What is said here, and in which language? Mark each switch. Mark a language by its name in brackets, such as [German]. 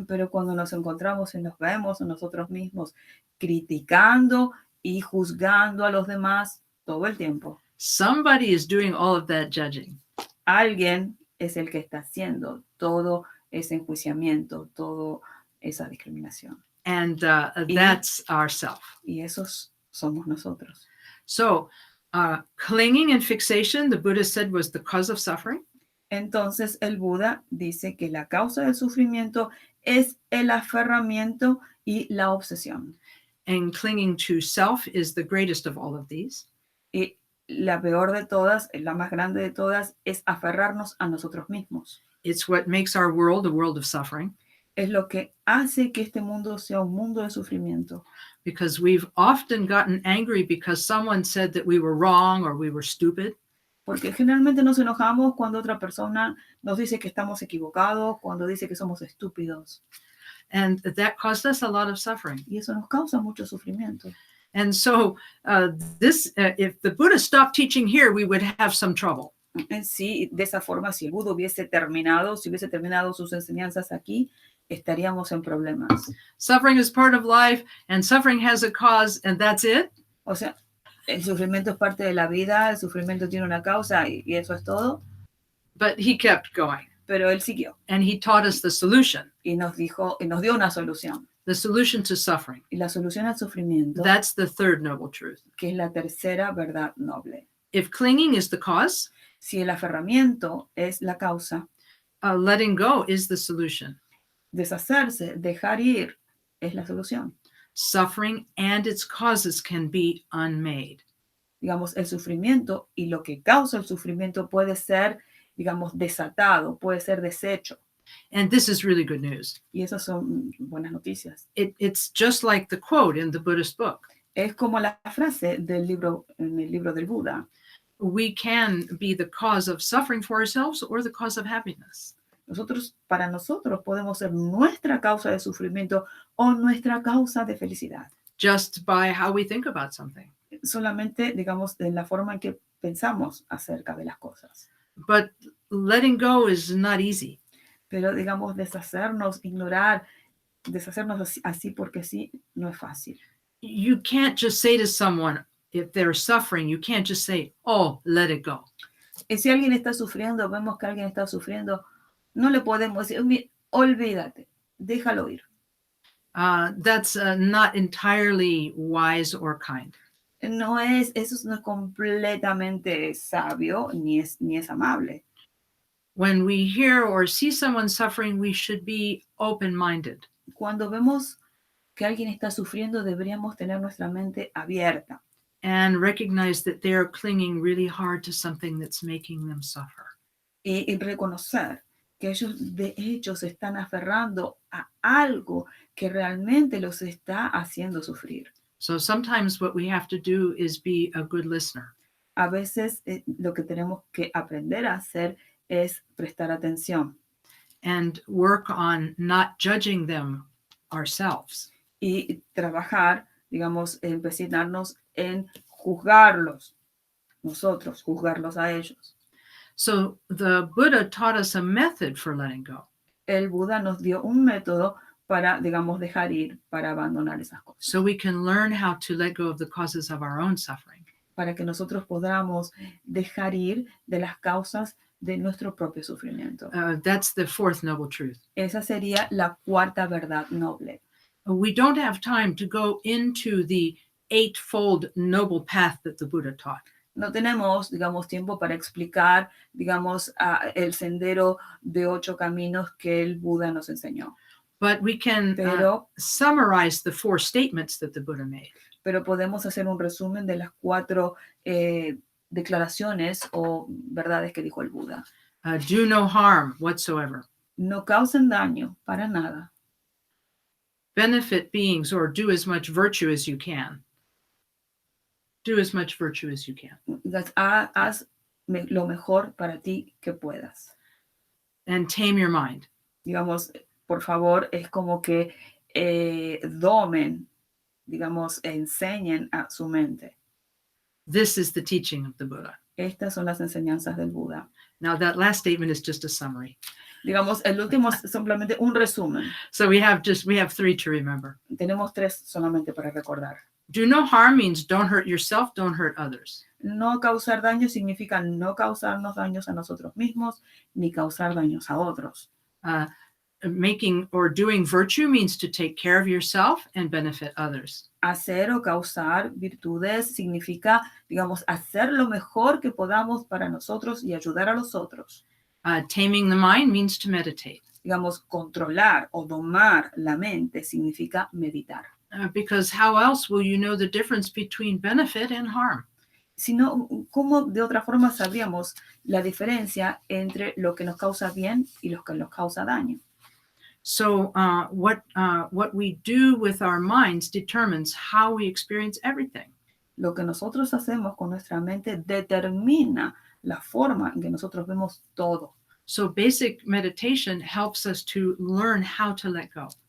[Spanish] pero cuando nos encontramos y nos vemos a nosotros mismos criticando y juzgando a los demás todo el tiempo, [English] somebody is doing all of that judging. [Spanish] Alguien es el que está haciendo todo ese enjuiciamiento, toda esa discriminación. [English] And that's ourself. [Spanish] Y esos somos nosotros. [English] So, clinging and fixation, the Buddha said, was the cause of suffering. [Spanish] Entonces el Buda dice que la causa del sufrimiento es el aferramiento y la obsesión. [English] And clinging to self is the greatest of all of these. [Spanish] Y la peor de todas, la más grande de todas, es aferrarnos a nosotros mismos. [English] It's what makes our world a world of suffering. [Spanish] Es lo que hace que este mundo sea un mundo de sufrimiento. [English] Because we've often gotten angry because someone said that we were wrong or we were stupid. [Spanish] Porque generalmente nos enojamos cuando otra persona nos dice que estamos equivocados, cuando dice que somos estúpidos. [English] And that caused us a lot of suffering. [Spanish] Y eso nos causa mucho sufrimiento. [English] And so if the Buddha stopped teaching here, we would have some trouble. [Spanish] Sí, de esa forma, si el Buda hubiese terminado sus enseñanzas aquí, estaríamos en problemas. [English] Suffering is part of life, and suffering has a cause, and that's it. [Spanish] O sea, el sufrimiento es parte de la vida, el sufrimiento tiene una causa y eso es todo. [English] But he kept going. [Spanish] Pero él siguió. [English] And he taught us the solution. [Spanish] Y nos dio una solución. [English] The solution to suffering. [Spanish] Y la solución al sufrimiento. [English] That's the third noble truth. [Spanish] Que es la tercera verdad noble. [English] If clinging is the cause, [Spanish] si el aferramiento es la causa, [English] letting go is the solution. [Spanish] Deshacerse, dejar ir, es la solución. [English] Suffering and its causes can be unmade. [Spanish] Digamos, el sufrimiento y lo que causa el sufrimiento puede ser, digamos, desatado, puede ser deshecho. [English] And this is really good news. [Spanish] Y esas son buenas noticias. [English] It's just like the quote in the Buddhist book. [Spanish] Es como la frase en el libro del Buda. [English] We can be the cause of suffering for ourselves or the cause of happiness. [Spanish] Para nosotros podemos ser nuestra causa de sufrimiento o nuestra causa de felicidad. [English] Just by how we think about something. [Spanish] Solamente, digamos, en la forma en que pensamos acerca de las cosas. [English] But letting go is not easy. [Spanish] Pero, digamos, deshacernos, ignorar, deshacernos así porque sí, no es fácil. [English] You can't just say to someone, if they're suffering, you can't just say, oh, let it go. [Spanish] Y si alguien está sufriendo, vemos que alguien está sufriendo, no le podemos decir, olvídate, déjalo ir. [English] That's not entirely wise or kind. [Spanish] Eso no es completamente sabio ni es amable. [English] When we hear or see someone suffering, we should be open-minded. [Spanish] Cuando vemos que alguien está sufriendo, deberíamos tener nuestra mente abierta. [English] and recognize that they're clinging really hard to something that's making them suffer. [Spanish] Y reconocer que ellos de hecho se están aferrando a algo que realmente los está haciendo sufrir. [English] So sometimes what we have to do is be a good listener. [Spanish] A veces lo que tenemos que aprender a hacer es prestar atención [English] and work on not judging them ourselves. [Spanish] y trabajar, digamos, empecinarnos en juzgarlos, nosotros, juzgarlos a ellos. [English] So the Buddha taught us a method for letting go. [Spanish] El Buda nos dio un método para, digamos, dejar ir, para abandonar esas cosas. [English] So we can learn how to let go of the causes of our own suffering. [Spanish] Para que nosotros podamos dejar ir de las causas de nuestro propio sufrimiento. [English] That's the fourth noble truth. [Spanish] Esa sería la cuarta verdad noble. [English] We don't have time to go into the eightfold noble path that the Buddha taught. [Spanish] No tenemos, digamos, tiempo para explicar, digamos, el sendero de 8 caminos que el Buda nos enseñó. [English] But we can summarize the 4 statements that the Buddha made. [Spanish] Pero podemos hacer un resumen de las 4 declaraciones o verdades que dijo el Buda. [English] Do no harm whatsoever. [Spanish] No causen daño para nada. [English] Benefit beings or do as much virtue as you can. Do as much virtue as you can. [Spanish] Haz lo mejor para ti que puedas. [English] And tame your mind. [Spanish] Digamos, por favor, es como que domen, digamos, enseñen a su mente. [English] This is the teaching of the Buddha. [Spanish] Estas son las enseñanzas del Buda. [English] Now that last statement is just a summary. [Spanish] Digamos, el último es simplemente un resumen. [English] So we have 3 to remember. [Spanish] Tenemos 3 solamente para recordar. [English] Do no harm means don't hurt yourself, don't hurt others. [Spanish] No causar daño significa no causarnos daños a nosotros mismos, ni causar daños a otros. [English] Making or doing virtue means to take care of yourself and benefit others. [Spanish] Hacer o causar virtudes significa, digamos, hacer lo mejor que podamos para nosotros y ayudar a los otros. [English] Taming the mind means to meditate. [Spanish] Digamos, controlar o domar la mente significa meditar. [English] Because how else will you know the difference between benefit and harm? [Spanish] Si no, ¿cómo de otra forma sabríamos la diferencia entre lo que nos causa bien y lo que nos causa daño? [English] So what we do with our minds determines how we experience everything. [Spanish] Lo que nosotros hacemos con nuestra mente determina la forma en que nosotros vemos todo. [English] So basic meditation helps us to learn how to let go.